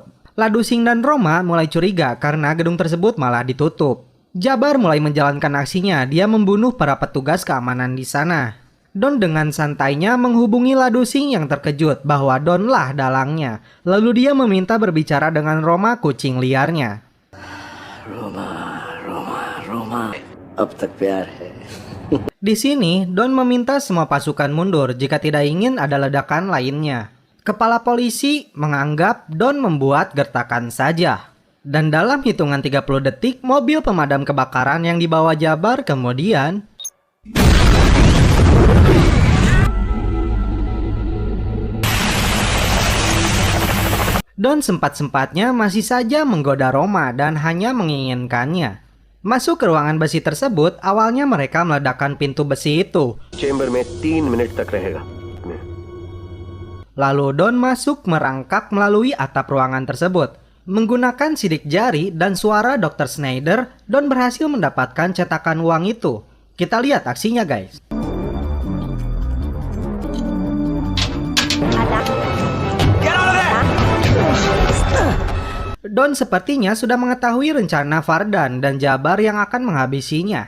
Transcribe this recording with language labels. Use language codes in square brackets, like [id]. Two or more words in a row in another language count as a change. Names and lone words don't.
[id] Ladu Singh dan Roma mulai curiga karena gedung tersebut malah ditutup. Jabar mulai menjalankan aksinya, dia membunuh para petugas keamanan di sana. Don dengan santainya menghubungi Ladu Singh yang terkejut bahwa Don lah dalangnya. Lalu dia meminta berbicara dengan Roma kucing liarnya. [hi] रोमा अब तक प्यार है [id] Di sini, Don meminta semua pasukan mundur jika tidak ingin ada ledakan lainnya. Kepala polisi menganggap Don membuat gertakan saja. Dan dalam hitungan 30 detik, mobil pemadam kebakaran yang dibawa Jabar kemudian... Don sempat-sempatnya masih saja menggoda Roma dan hanya menginginkannya. Masuk ke ruangan besi tersebut, awalnya mereka meledakkan pintu besi itu. [hi] चेंबर में 3 मिनट तक रहेगा [id] Lalu Don masuk merangkak melalui atap ruangan tersebut. Menggunakan sidik jari dan suara Dr. Schneider, Don berhasil mendapatkan cetakan uang itu. Kita lihat aksinya guys. Don sepertinya sudah mengetahui rencana Vardan dan Jabar yang akan menghabisinya.